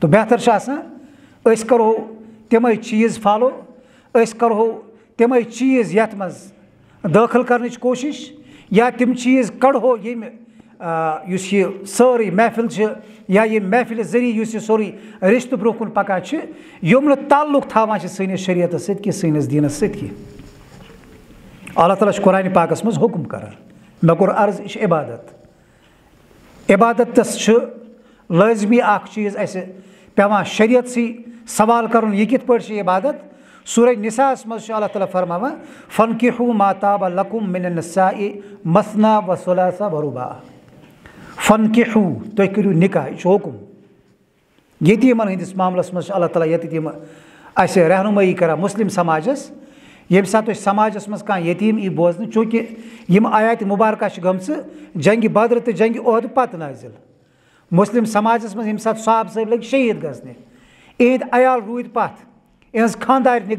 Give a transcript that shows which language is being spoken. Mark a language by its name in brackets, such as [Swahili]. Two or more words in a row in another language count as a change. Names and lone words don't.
[Kashmiri] تہٕ بہتر چھُ آسان أسۍ کرو تِمے چیٖز فالو أسۍ کرو تِمے چیٖز یتھ منٛز دٲخل کرنٕچ کوٗشش یا تِم چیٖز کڑہو ییٚمہِ یُس یہِ سٲرٕے محفل چھِ یا ییٚمہِ محفلہِ ذریعہ یُس یہِ سورُے رشتہٕ برونٛہہ کُن پکان چھِ یِم نہٕ تعلق تھاوان چھِ سٲنِس شریعتس سۭتۍ کینٛہہ سٲنِس دیٖنس سۭتۍ کینٛہہ اللہ تعالیٰ چھُ قرآنِ پاکس منٛز حُکم کران مےٚ کوٚر عرض یہِ چھِ عبادت عبادتس چھُ لٲزمی اکھ چیٖز اسہِ پیٚوان شریعتسٕے سوال کرُن یہِ کِتھ پٲٹھۍ چھِ عبادت سورہ نساءس منٛز چھُ اللہ تعالیٰ فرماوان [Arabic] فَنکِحوٗ مَا طَابَ لَكُم مِنَ النِّسَاءِ مَثْنَىٰ وَثُلَاثَ وَرُبَاعَ [Kashmiri] فَنکِحوٗ تُہۍ کٔرِو نکاح یہِ چھُ حُکم یتیٖمن ہٕنٛدِس معاملس منٛز چھُ اللہ تعالیٰ ییٚتٮ۪تھ یِم اسہِ رہنُمٲیی کران مسلم سماجس ییٚمہِ ساتہٕ تۄہہِ سماجس منٛز کانٛہہ یتیٖم یی بوزنہٕ چوٗنٛکہِ یِم آیاتِ مُبارکہ چھِ گٔمژٕ جنگہِ بدر تہٕ جنگہِ عہدٕ پتہٕ نٲزِل مسلم سماجس منٛز ییٚمہِ ساتہٕ صحابہٕ صٲب لٔگۍ شہیٖد گژھنہِ یِہنٛدۍ عیال روٗدۍ پتھ یِہٕنٛز خانٛدارنہِ